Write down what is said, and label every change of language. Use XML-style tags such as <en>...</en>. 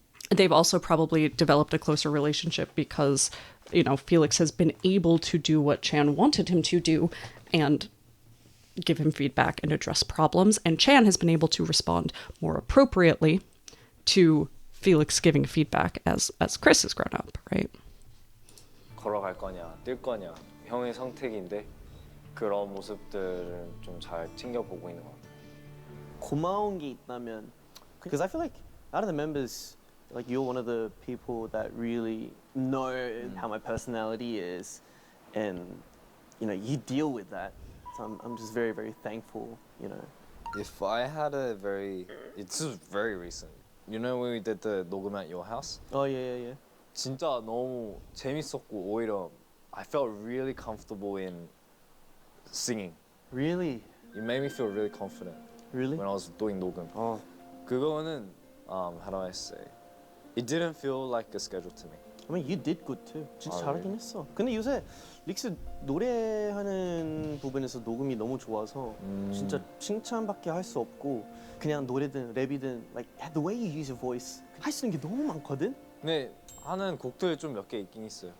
<en>They've also probably developed a closer relationship because, Felix has been able to do what Chan wanted him to do and give him feedback and address problems. And Chan has been able to respond more appropriately to Felix giving feedback as Chris has grown up, right?</en> <ko>걸어갈 거냐, 뛸 거냐, 형의 선택인데 그런 모습들을 좀 잘 챙겨보고 있는 것 같아요. 고마운 게 있다면,</ko> <en>because I feel like out of the members, like you're one of the people that really know how my personality is, and you deal with that. So I'm just very, very thankful. If I had it's very recent. When we did the 녹음 at your house? Oh yeah.</en> <ko>진짜 너무 재밌었고 오히려</ko> <en>I felt really comfortable in singing. Really? It made me feel really confident. Really? When I was doing 녹음.</en> <ko>그거는</ko> <en>how do I say? It didn't feel like a schedule to me. I mean, you did good too.</en> <ko>진짜 잘하긴</ko> <en>really?</en> <ko>했어. 근데 요새 릭스 노래하는 부분에서 녹음이 너무 좋아서 진짜 칭찬밖에 할 수 없고 그냥 노래든 랩이든</ko> <en>like the way you use your voice</en> <ko>할 수 있는 게 너무 많거든. 근데 하는 곡들 좀 몇 개 있긴 있어요.</ko>